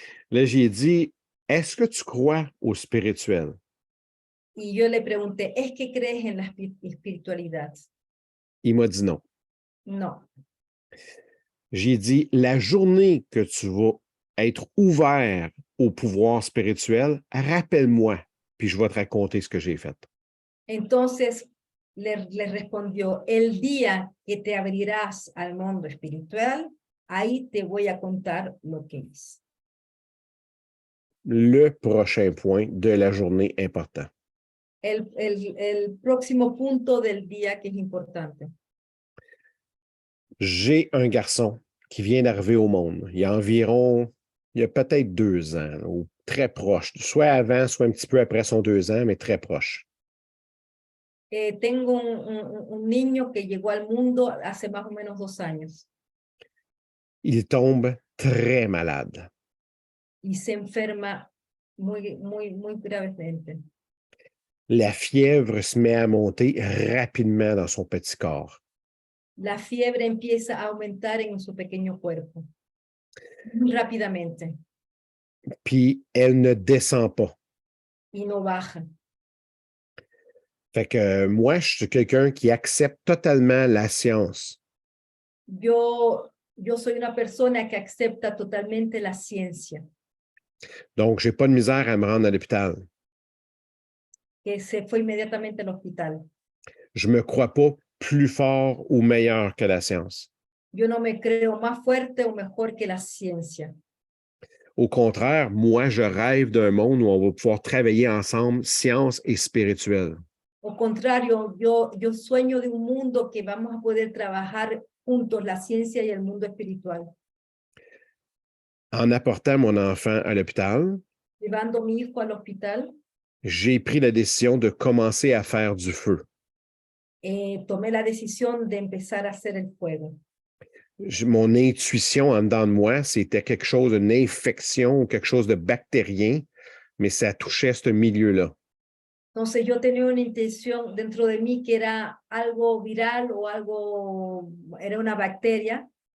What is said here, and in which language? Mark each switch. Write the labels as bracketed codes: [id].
[fr] Là, j'ai dit, est-ce que tu crois au spirituel? [es] Y yo le pregunté, ¿es que crees en la espiritualidad? [fr] Il m'a dit non. [es] No. [fr] J'ai dit, la journée que tu vas être ouvert au pouvoir spirituel, rappelle-moi, puis je vais te raconter ce que j'ai fait. [es] Entonces le respondió, el día que te abrirás al mundo espiritual, ahí te voy a contar lo que hice. [fr] Le prochain point de la journée important. [es] El próximo punto del día que es importante. [fr] J'ai un garçon qui vient d'arriver au monde. Il y a peut-être 2 ans, ou très proche, soit avant, soit un petit peu après son 2 ans, mais très proche. [es] Tengo un niño que llegó al mundo hace más o menos 2 años. [fr] Il tombe très malade. [es] Y se enferma muy gravemente. [fr] La fièvre se met à monter rapidement dans son petit corps. [es] La fiebre empieza a aumentar en su pequeño cuerpo, muy rápidamente. [fr] Puis elle ne descend pas. [es] Y no baja. [fr] Fait que moi, je suis quelqu'un qui accepte totalement la science. [es] Yo soy una persona que acepta totalmente la ciencia, [fr] Donc, j'ai pas de misère à me rendre à l'hôpital. [es] que se fue inmediatamente al hospital. [fr] Je me crois pas plus fort ou meilleur que la science. [es] Yo no me creo más fuerte o mejor que la ciencia. [fr] Au contraire, moi, je rêve d'un monde où on va pouvoir travailler ensemble, science et spirituel. [es] Au contrario, yo sueño de un mundo que vamos a poder trabajar juntos, la ciencia y el mundo espiritual. [fr] En apportant mon enfant à l'hôpital, [es] Llevando a mi hijo al hospital, [fr] j'ai pris la décision de commencer à faire du feu. [es] tomé la decisión de empezar a hacer el fuego. [fr] Mon intuition en dedans de moi, c'était quelque chose, une infection ou quelque chose de bactérien, mais ça touchait ce milieu-là. [es] Entonces yo tenía una intención dentro de mí que era algo viral o algo, era una bacteria